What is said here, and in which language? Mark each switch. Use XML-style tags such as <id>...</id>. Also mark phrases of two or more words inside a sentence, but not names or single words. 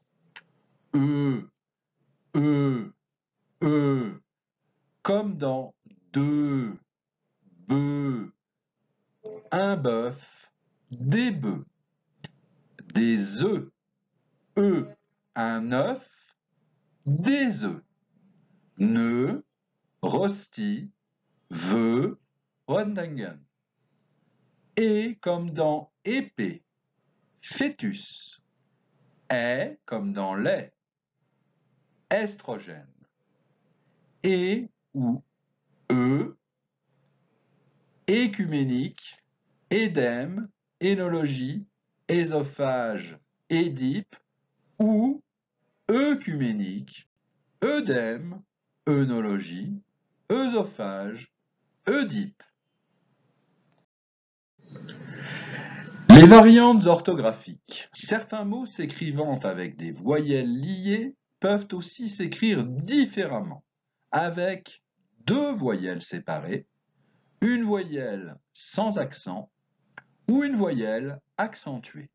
<fr>E, comme dans deux, bœufs, un bœuf, des bœufs, des œufs, un œuf, des œufs, nœud, rosti, vœu, Rundingen. Et comme dans épée, fœtus, est comme dans lait, estrogène, et ou écuménique, édème, énologie, œsophage, Édipe, ou œcuménique, œdème, œnologie, œsophage, Oedipe. Les variantes orthographiques. Certains mots s'écrivant avec des voyelles liées peuvent aussi s'écrire différemment, avec deux voyelles séparées, une voyelle sans accent ou une voyelle accentuée.</fr>